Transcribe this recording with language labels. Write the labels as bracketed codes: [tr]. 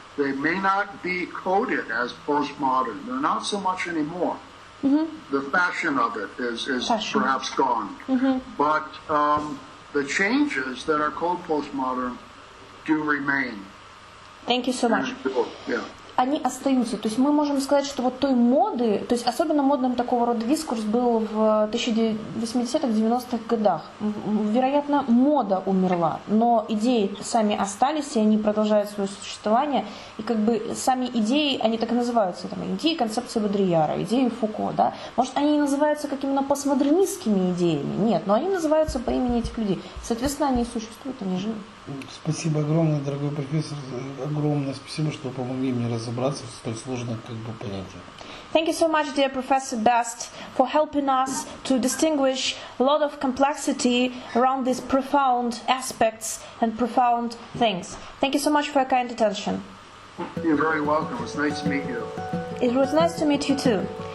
[en] They may not be coded as postmodern. They're not so much anymore. The fashion of it is perhaps gone. But the changes that are called postmodern do remain. Thank you so much. Yeah. [ru] Они остаются. То есть мы можем сказать, что вот той моды, то есть особенно модным такого рода дискурс был в 80-х, 90-х годах. Вероятно, мода умерла, но идеи сами остались, и они продолжают свое существование. И как бы сами идеи, они так и называются, там, идеи концепции Бодрияра, идеи Фуко, да. Может, они не называются какими-то постмодернистскими идеями? Нет, но они называются по имени этих людей. Соответственно, они существуют, они живы. Спасибо огромное, дорогой профессор. Огромное спасибо, что помогли мне разобраться в столь сложных понятиях. [en] Thank you so much, dear Professor Best, for helping us to distinguish a lot of complexity around these profound aspects and profound things. Thank you so much for your kind attention. You're very welcome. It was nice to meet you. It was nice to meet you too.